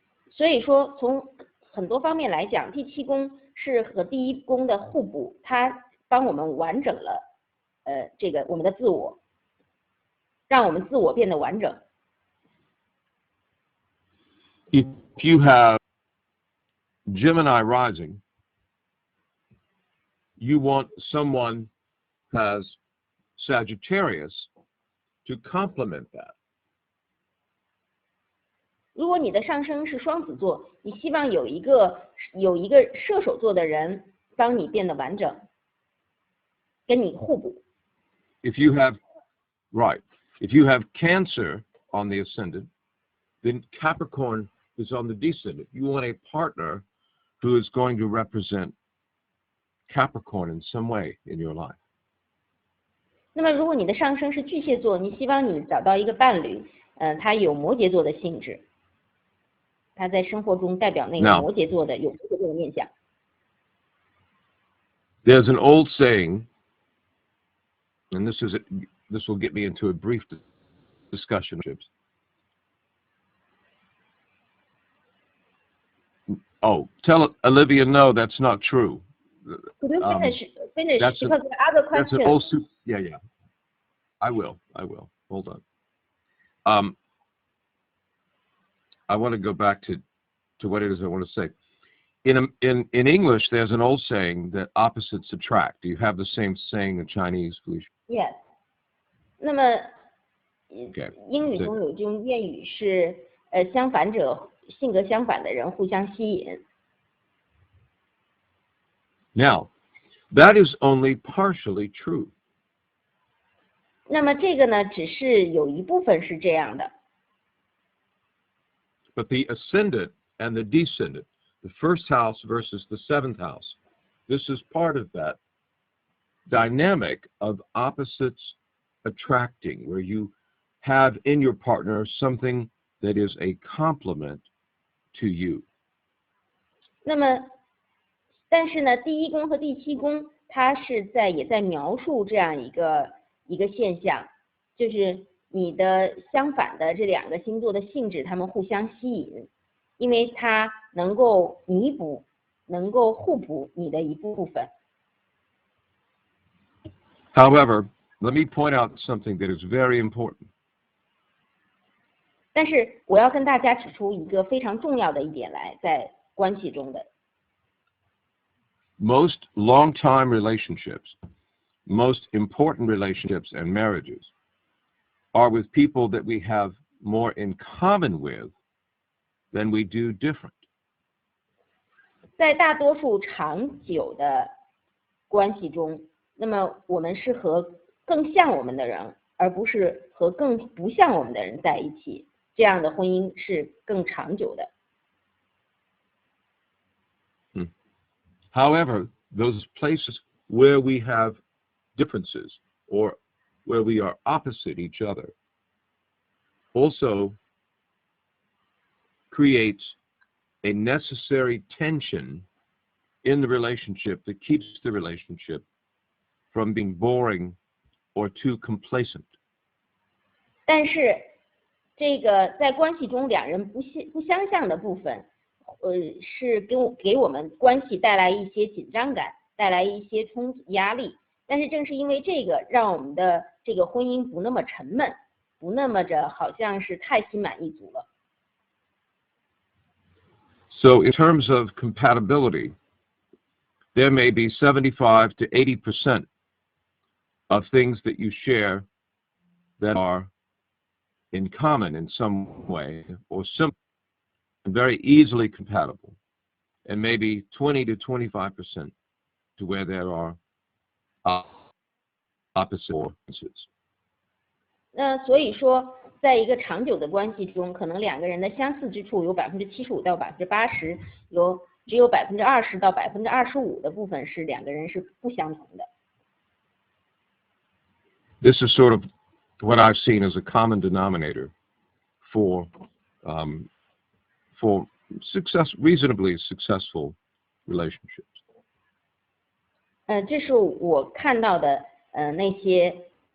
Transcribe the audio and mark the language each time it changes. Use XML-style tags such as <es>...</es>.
<zh>所以说，从很多方面来讲，第7宫是和第1宫的互补，它帮我们完整了这个我们的自我，让我们自我变得完整。</zh> <en>If you have Gemini rising, you want someone who has Sagittarius to complement that.</en> <zh>如果你的上升是双子座，你希望有一个射手座的人帮你变得完整，跟你互补。</zh> <en>If you have Cancer on the ascendant, then Capricorn is on the descendant. You want a partner who is going to represent Capricorn in some way in your life.</en> <zh>那么如果你的上升是巨蟹座，你希望你找到一个伴侣，他有摩羯座的性质，他在生活中代表那个摩羯座的有摩羯座的面相。</zh> <en>There's an old saying, and this will get me into a brief discussion. Oh, tell Olivia no, that's not true. Could you finish because the other question. That's an old yeah. I will. Hold on. I want to go back to what it is I want to say. In English, there's an old saying that opposites attract. Do you have the same saying in Chinese, Felicia? Yes. 那么</en> <zh>英语中有这种谚语是相反者性格相反的人互相吸引。</zh> <en>Now, that is only partially true.</en> <zh>那么这个呢，只是有一部分是这样的。</zh> <en>But the ascendant and the descendant, the first house versus the seventh house, this is part of that dynamic of opposites attracting, where you have in your partner something that is a complement to you.</en> <zh>那么，但是呢，第一宫和第七宫，它是也在描述这样一个现象，就是你的相反的这两个星座的性质，它们互相吸引，因为它能够弥补、能够互补你的一部分。</zh> <en>However, let me point out something that is very important.</en> <zh>但是我要跟大家指出一个非常重要的一点来，在关系中的。</zh> <en>Most long-time relationships, most important relationships and marriages are with people that we have more in common with than we do different.</en> <zh>在大多数长久的关系中，那么我们是和更像我们的人，而不是和更不像我们的人在一起，这样的婚姻是更长久的。</zh> <en>However, those places where we have differences or where we are opposite each other also creates a necessary tension in the relationship that keeps the relationship from being boring or too complacent.</en> <zh>但是这个在关系中两人不相像的部分，是给我们关系带来一些紧张感，带来一些压力。但是正是因为这个，让我们的这个婚姻不那么沉闷，不那么着好像是太心满意足了。</zh> <en>So in terms of compatibility, there may be 75 to 80% of things that you share that are in common in some way or simple and very easily compatible, and maybe 20 to 25% to where there are opposite differences.</en> <zh>那所以说，在一个长久的关系中，可能两个人的相似之处有75%到80%，只有20%到25%的部分是两个人是不相同的。</zh> <en>This is sort of what I've seen as a common denominator for reasonably successful relationships.</en> <zh>这是我看到的那些。</zh>